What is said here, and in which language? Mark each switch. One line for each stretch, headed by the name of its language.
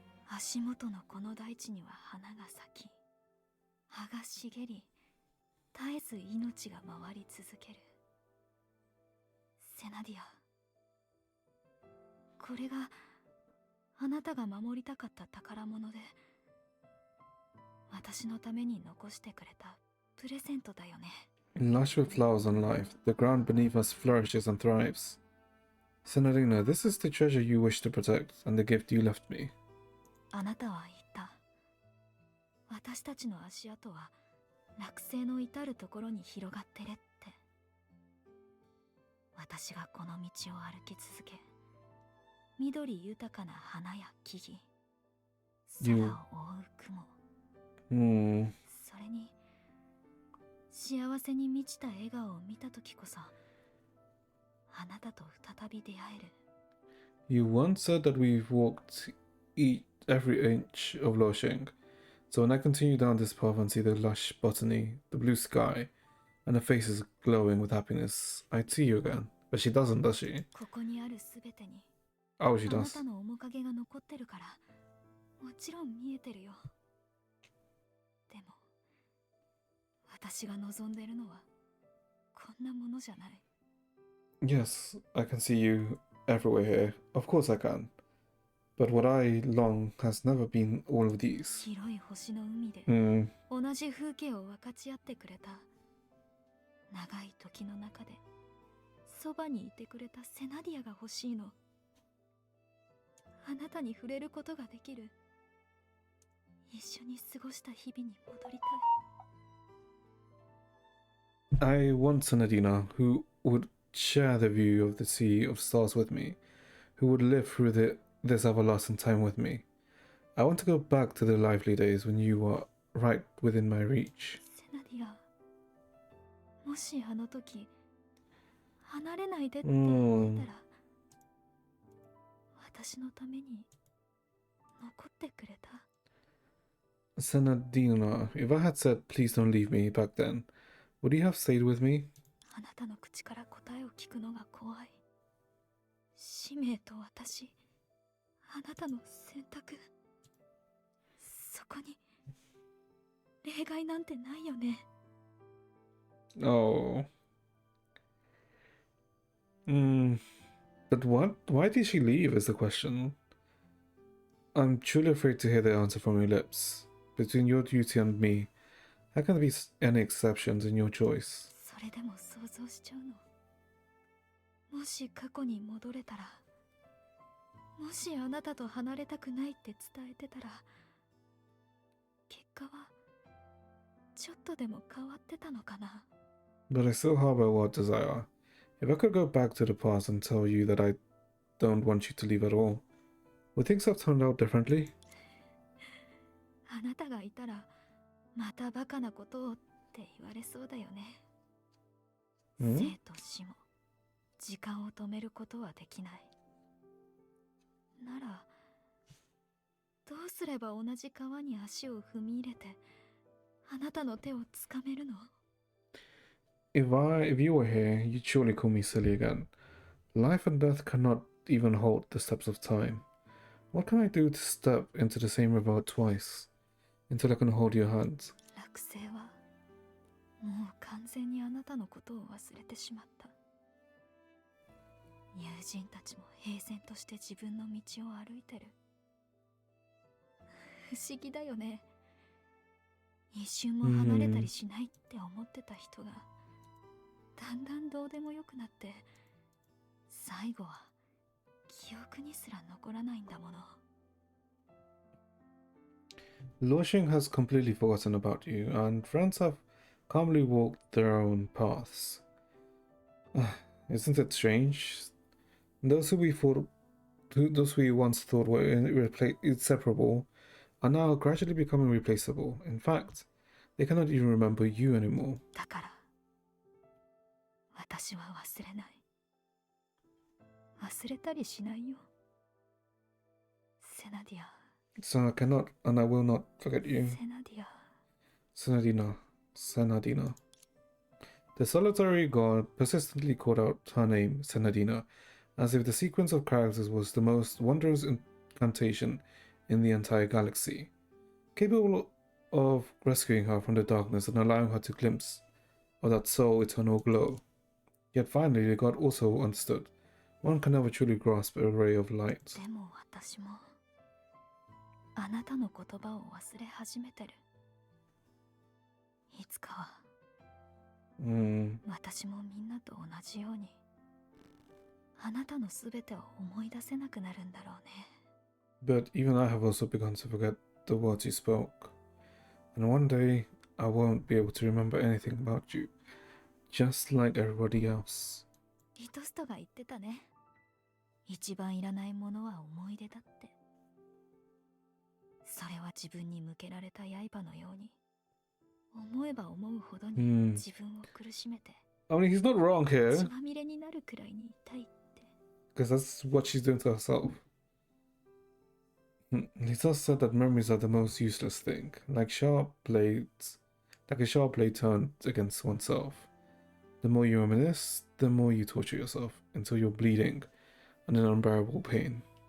Japanese: 足元のこの大地には花が咲き、葉が茂り、絶えず命が回り続ける。セナディア、これがあなたが守りたかった宝物で、私のために残してくれたプレゼントだよね。
English: Lush with flowers and life, the ground beneath us flourishes and thrives. Senadina, this is the treasure you wish to protect, and the gift you left me.
Japanese: あなたは言った。私たちの足跡は落星の至るところに広がってるって。私がこの道を歩き続け、緑豊かな花や木々、空を覆う雲、それに幸せに満ちた笑顔を見たときこそ、あなたと再び出会える。
English: You once said that we've walked every inch of Loshing. So when I continue down this path and see the lush botany, the blue sky, and the faces glowing with happiness, I'd see you again. But she doesn't, does she?
Japanese: ここにあるすべてに
English: Oh, she
Japanese: あな
English: does.
Japanese: たの面影が残ってるから、もちろん見えてるよ。でも私が望んでるのはこんなものじゃない。
English: Yes, I can see you everywhere here. Of course I can. But what I long has never been all of these.
Japanese: 広い星の海で 同じ風景を分かち合ってくれた。長い時の中でそばにいてくれたセナディアが欲しいの。あなたに触れることができる。一緒に過ごした日々に戻りたい。
English: I want Senadina, who would share the view of the sea of stars with me, who would live through this everlasting time with me. I want to go back to the lively days when you were right within my reach.
Japanese: セナディア、もしあの時離れないでって言ったら、私のために残ってくれた？
English: Senadina, if I had said please don't leave me back then, would you have stayed with me?
Japanese: あなたの口から答えを聞くのが怖い。使命と私、あなたの選択。そこに例外なんてないよね。
English: Oh. But what? Why did she leave is the question. I'm truly afraid to hear the answer from your lips. Between your duty and me, how can there be any exceptions in your choice?
Japanese: それでも想像しちゃうの。もし過去に戻れたら、もしあなたと離れたくないって伝えてたら、結果はちょっとでも変わってたのかな。
English: But I still harbor a wild desire. If I could go back to the past and tell you that I don't want you to leave at all, would things have turned out differently?
Japanese: あなたがいたら、またバカなことをって言われそうだよね。生と死も時間を止めることはできない。なら、どうすれば同じ川に足を踏み入れて、あなたの手をつかめるの？
English: If you were here, you'd surely call me silly again. Life and death cannot even hold the steps of time. What can I do to step into the same river twice until I can hold your hands?
Japanese: 落星はもう完全にあなたのことを忘れてしまった。友人たちも平然として自分の道を歩いてる。不思議だよね。一瞬も離れたりしないって思ってた人が、だんだんどうでもよくなって、最後は記憶にすら残らないんだもの。
English: Luoxing has completely forgotten about you, and friends have calmly walked their own paths. Isn't it strange? Those those we once thought were inseparable, are now gradually becoming replaceable. In fact, they cannot even remember you anymore.
Japanese: だから、私は忘れない。忘れたりしないよ。セナディア。
English: So I cannot and I will not forget you.
Japanese: セナディア。
English: Senadina. Senadina. The solitary god persistently called out her name, Senadina, as if the sequence of characters was the most wondrous incantation in the entire galaxy, capable of rescuing her from the darkness and allowing her to glimpse of that soul eternal glow. Yet finally the god also understood. One can never truly grasp a ray of light.
Japanese: でも私もあなたの言葉を忘れ始めてる。いつかは私もみんなと同じようにあなたのすべてを思い出せなくなるんだろうね。
English: But even I have also begun to forget the words you spoke. And one day I won't be able to remember anything about you, just like everybody else.
Japanese: リトストが言ってたね。一番いらないものは思い出だって。それは自分に向けられた刃のように、思えば思うほどに自分を苦しめて、
English: I mean, he's not wrong
Japanese: 血
English: here,
Japanese: まみれになるくらいに痛いって。
English: because that's what she's doing to herself. Lisa said that memories are the most useless thing, like a sharp blade turned against oneself. The more you reminisce, the more you torture yourself until you're bleeding and in unbearable pain.